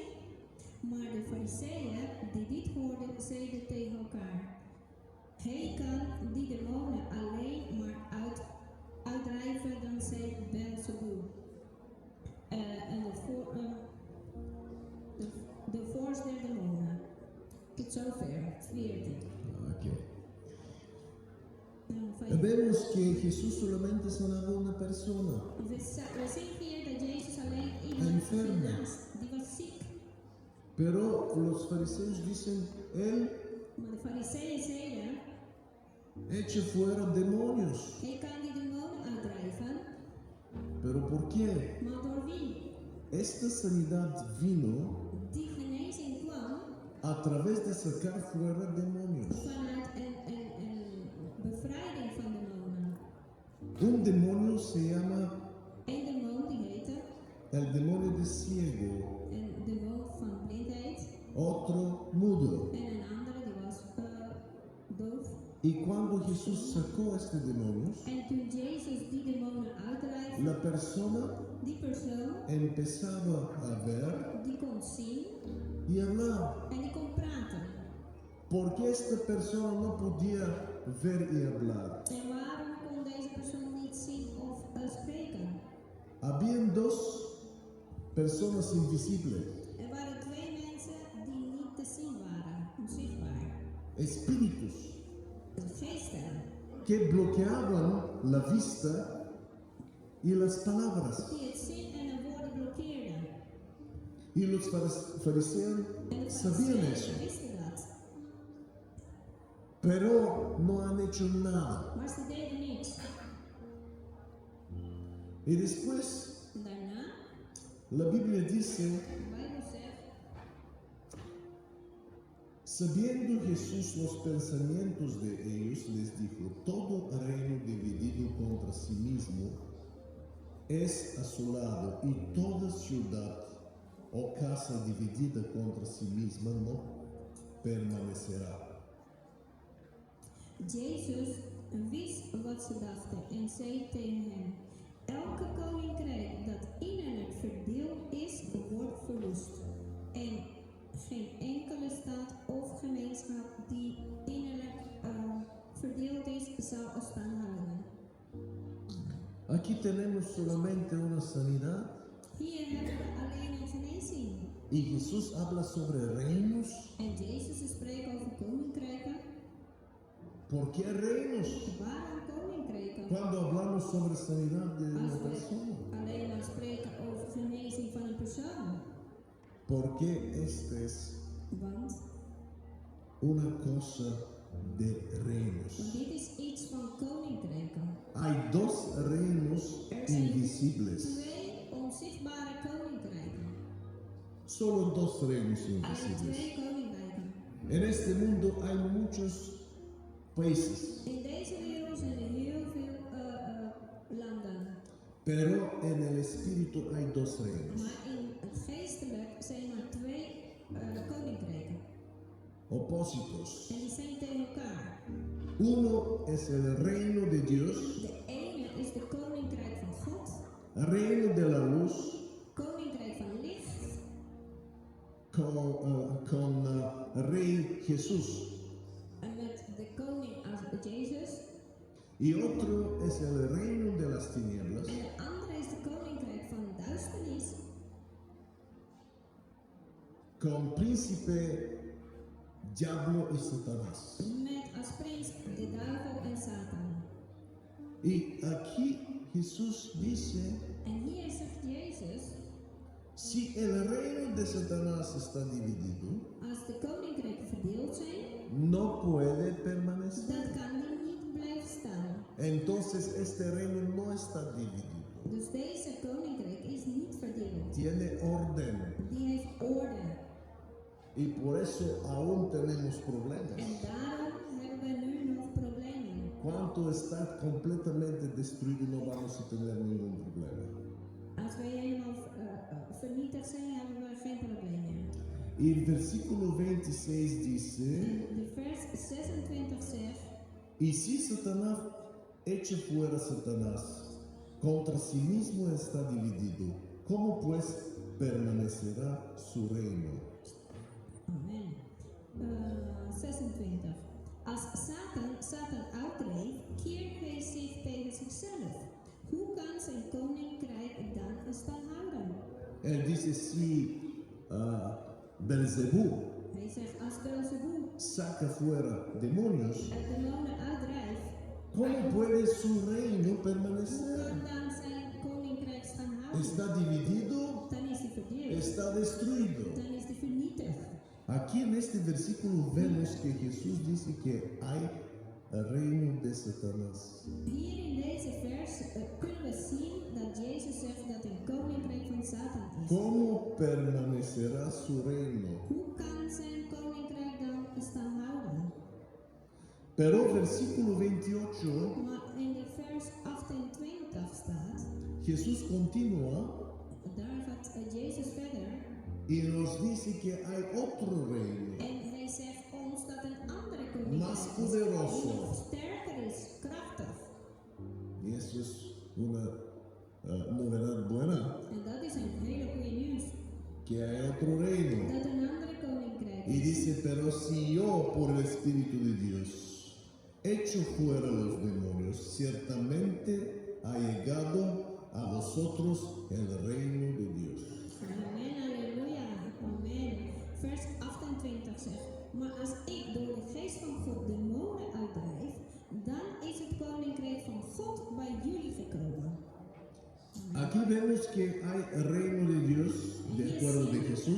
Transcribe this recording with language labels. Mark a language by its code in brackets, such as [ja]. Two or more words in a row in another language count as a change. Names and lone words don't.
[nl] Maar de fariseeën die dit hoorden, zeiden tegen elkaar, hij kan die demonen alleen maar uitdrijven dankzij Belzebub. En de vorst der demonen. Tot zover, 14. Okay. Vijf. [es] Vemos que Jesús solamente sanaba a una persona. [nl] We zien hier dat Jezus alleen iemand [es] Enfermo. [nl] genaast, die was ziek. [es] Pero los fariseos dicen, él [nl] Maar de fariseeën zeiden, [es] echa fuera demonios. [nl] hij kan die demonen uitdrijven, [es] ¿Pero por qué? [nl] maar door wie? [es] Esta sanidad vino [nl] Die genezing kwam [es] a través de sacar fuera demonios. [nl] vanuit een bevrijding van demonen. [es] Un demonio se llama [nl] Eén demon die heette [es] el demonio de ciego, [nl] een demon van blindheid [es] otro mudo. [nl] en een andere die was doof. [es] Y cuando Jesús sacó este demonio, [nl] En toen Jezus die demonen uitdrijfde, [es] la persona [nl] die persoon [es] empezaba a ver [nl] die kon zien [es] y hablar. [nl] en die kon praten. [es] Porque esta persona no podía ver y hablar. [nl] En waarom kon deze persoon niet zien of spreken? [es] Habían dos personas invisibles, [nl] Er waren twee mensen die niet te zien waren, onzichtbaar. [es] espíritus, [nl] Geesten [es] que bloqueaban la vista y las palabras. [nl] die het zien en de woorden blokkeerden. [es] Y los fariseos [nl] En de [es] sabían eso, [nl] fariseeën wisten dat, [es] pero no han hecho nada. [nl] maar ze deden niks. [es] Y después [nl] Daarna, [es] la Biblia dice, [nl] de Bijbel zegt, [es] sabiendo Jesús los pensamientos de ellos, les dijo, todo reino dividido contra sí mismo es asolado, y toda ciudad o casa dividida contra sí misma no permanecerá. [nl] Jezus wist wat ze dachten en zei tegen hem, elke koninkrijk dat innerlijk verdeeld is, wordt verwoest. En geen enkele stad of gemeenschap die innerlijk verdeeld is, zal staan houden. [es] Aquí tenemos solamente una sanidad, [nl] Hier hebben we alleen een genezing. [es] y Jesús habla sobre reinos. [nl] En Jezus spreekt over koninkrijken. [es] ¿Por qué reinos? [nl] Waarom koninkrijken? [es] Cuando hablamos sobre sanidad de una [nl] Als we [es] persona. [nl] alleen maar spreken over genezing van een persoon. [es] Porque esta es [nl] Want [es] una cosa de reinos. [nl] dit is iets van koninkrijken. [es] Hay dos reinos invisibles. [nl] Twee onzichtbare koninkrijken. [es] Solo dos reinos [nl] Er zijn [es] invisibles. [nl] twee koninkrijken. [es] En este mundo hay muchos países, [nl] In deze wereld zijn er heel veel landen. [es] pero en el espíritu hay dos reinos. [nl] Maar in het geestelijk zijn er twee koninkrijken. [es] Opósitos. [nl] En die zijn tegen elkaar. [es] Uno es el reino de Dios, [nl] De ene is de koninkrijk van God. [es] reino de la luz, [nl] Koninkrijk van licht. [es] con Rey Jesús. [nl] En met de koning als Jezus. [es] Y otro es el reino de las tinieblas, [nl] En de andere is de koninkrijk van duisternis. [es] con príncipe, diablo y Satanás. [nl] Met als prins de duivel en Satan. [es] Y aquí Jesús dice, [nl] En hier zegt Jezus, [es] Si el reino de Satanás está dividido, [nl] Als de koninkrijken verdeeld zijn, [es] no puede permanecer. [nl] dan kan die niet blijven staan. [es] Entonces este reino no está dividido. [nl] Dus deze koninkrijk is niet verdeeld. [es] Tiene orden. [nl] Die heeft orde. [es] Y por eso aún tenemos problemas. [nl] En daarom hebben we nu nog problemen. [es] Cuando está completamente destruido no vamos a tener ningún problema. [nl] Als wij helemaal vernietigd zijn, hebben we geen problemen. [es] Y el versículo 26 dice, [nl] En de vers 26 zegt, [es] y si Satanás echa fuera Satanás, contra sí mismo está dividido, ¿cómo pues permanecerá su reino? [nl] amen. 26. Als Satan uitdreef, keert hij zich tegen zichzelf. Hoe kan zijn koninkrijk dan stand houden? [es] Él dice, si Belzebú [nl] Hij zegt, als Beelzebub [es] saca fuera demonios, [nl] demonen uitdrijft, [es] ¿cómo puede su reino [nl] hoe [es] permanecer? [nl] kan dan zijn koninkrijk stand houden? [es] Está dividido, [nl] Dan is hij verdeeld, [es] está destruido. [nl] dan is hij vernietigd. [es] Aquí en este versículo vemos que Jesús dice que hay reino de Satanás. [nl] Hier in deze vers kunnen we zien dat Jezus zegt dat een koninkrijk van Satan is. [es] ¿Cómo permanecerá su reino? [nl] Hoe kan zijn koninkrijk dan stand houden? [es] Pero versículo 28, [nl] Maar in de vers 28 staat, [es] Jesús continúa [nl] daar gaat Jezus verder [es] y nos dice que hay otro reino [nl] en hij zegt ons dat een andere koninkrijk [es] más [nl] is, [es] poderoso. [nl] die nog sterker is, krachtig. [es] Y eso es una novedad buena, [nl] En dat is een hele goede nieuws, [es] que hay otro reino. [nl] dat een andere koninkrijk [es] Y [nl] is. [es] dice, pero si yo por el Espíritu de Dios echo fuera los demonios, ciertamente ha llegado a vosotros el reino de Dios. [nl] Amen, halleluja, amen. Vers 28 zegt, maar als ik door de geest van God demonen uitdrijf, dan is het koninkrijk van God bij jullie gekomen. [es] Aquí vemos que hay el reino de Dios, de acuerdo de Jesús,